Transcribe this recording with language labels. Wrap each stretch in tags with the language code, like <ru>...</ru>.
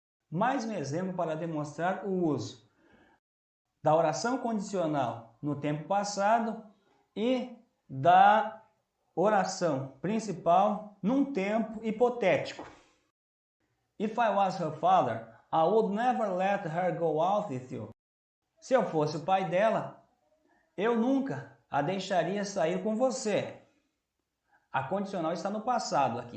<pt>Mais um exemplo para demonstrar o uso da oração condicional no tempo passado e da oração principal num tempo hipotético.</pt> <en>If I was her father, I would never let her go out with you.</en> <pt>Se eu fosse o pai dela, eu nunca a deixaria sair com você. A condicional está no passado aqui.</pt>